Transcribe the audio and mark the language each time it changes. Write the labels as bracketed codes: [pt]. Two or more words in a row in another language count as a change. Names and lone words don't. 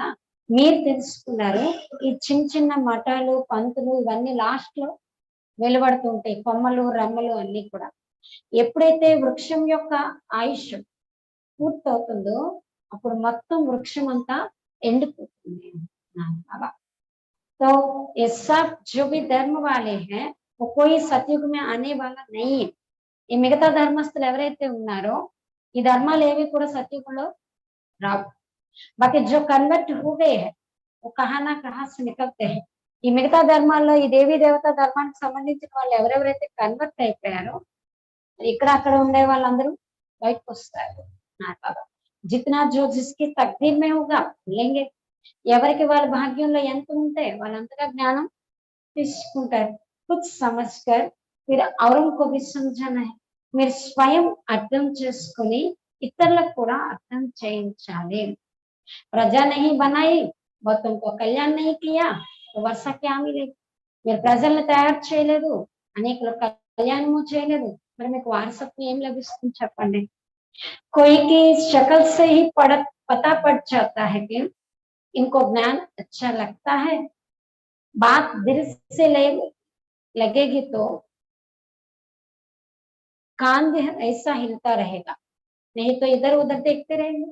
[te] మీరు తెలుసుకున్నారు ఈ చిన్న చిన్న మఠాలు పంతులు ఇవన్నీ లాస్ట్ లో వెలువడుతూ ఉంటాయి, కొమ్మలు రమ్మలు అన్ని కూడా. ఎప్పుడైతే వృక్షం యొక్క ఆయుష్ పూర్తవుతుందో అప్పుడు మొత్తం వృక్షం అంతా ఎండిపోతుంది బాబా. [hi] तो ये सब जो भी धर्म वाले हैं वो कोई सतयुग में आने वाला नहीं है। [te] ఈ మిగతా ధర్మస్తులు ఎవరైతే ఉన్నారో ఈ ధర్మాలు ఏవి కూడా సత్యుగంలో రావు. [hi] बाकी जो कन्वर्ट हो गए हैं वो कहां ना कहां से निकलते हैं। [te] ఈ మిగతా ధర్మాల్లో ఈ దేవీ దేవతా ధర్మానికి సంబంధించిన వాళ్ళు ఎవరెవరైతే కన్వర్ట్ అయిపోయారో ఇక్కడ అక్కడ ఉండే వాళ్ళందరూ బయటకు వస్తారు బాబా. [hi] जितना जो जिसकी तकदीर में होगा लेंगे, [te] ఎవరికి వాళ్ళ భాగ్యంలో ఎంత ఉంటే వాళ్ళంతగా జ్ఞానం తీసుకుంటారు. [hi] कुछ समझकर फिर औरों को भी సమझाना है, [te] మీరు స్వయం అర్థం చేసుకుని ఇతరులకు కూడా అర్థం చేయించాలి. [hi] प्रजा नहीं बनाई वो तुमको कल्याण नहीं किया तो वर्षा क्या मिलेगी, [te] మీరు ప్రజల్ని తయారు చేయలేదు, అనేకులు కళ్యాణము చేయలేదు, మరి మీకు వారసత్వం ఏం లభిస్తుంది చెప్పండి. [hi] कोई की शक्ल से ही पता पड़ जाता है कि इनको ज्ञान अच्छा लगता है, बात दिल से लगेगी तो कान भी ऐसा हिलता रहेगा, नहीं तो इधर उधर देखते रहेंगे।